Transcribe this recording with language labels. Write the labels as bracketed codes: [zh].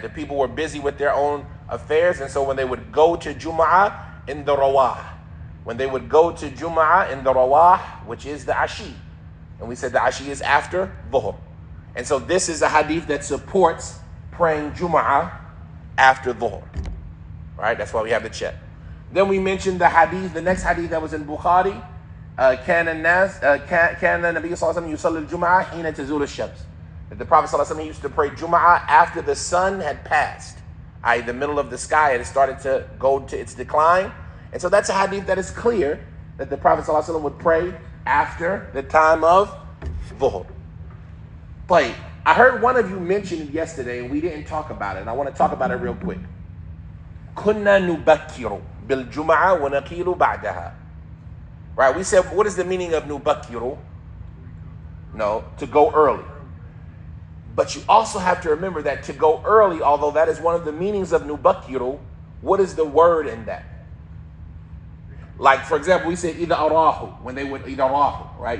[en] The people were busy with their own affairs, and so when they would go to Jum'ah in the Rawah, when they would go to Jum'ah in the Rawah, which is the Ashi, and we said the Ashi is after Dhuhr. And so this is a hadith that supports praying Jum'ah after Dhuhr. Right? That's why we have the check. Then we mentioned the hadith, the next hadith that was in Bukhari. [ar] كان النبي صلى الله عليه وسلم يصلي الجمعة حين تزول الشمس. [en] That the Prophet [ar] صلى الله عليه وسلم [en] used to pray Jum'ah after the sun had passed. I.e. the middle of the sky had started to go to its decline. And so that's a hadith that is clear that the Prophet [ar] صلى الله عليه وسلم [en] would pray after the time of Dhuhr. But I heard one of you mention it yesterday and we didn't talk about it. And I want to talk about it real quick. [ar] كنا نبكر بالجمعة ونقيل بعدها. [en] Right? We said, what is the meaning of nubakiru? No, to go early. But you also have to remember that to go early, although that is one of the meanings of nubakiru, what is the word in that? Like, for example, we said [ar] إِذَا أَرَاهُ, [en] when they would, [ar] إِذَا رَاهُ, [en] right?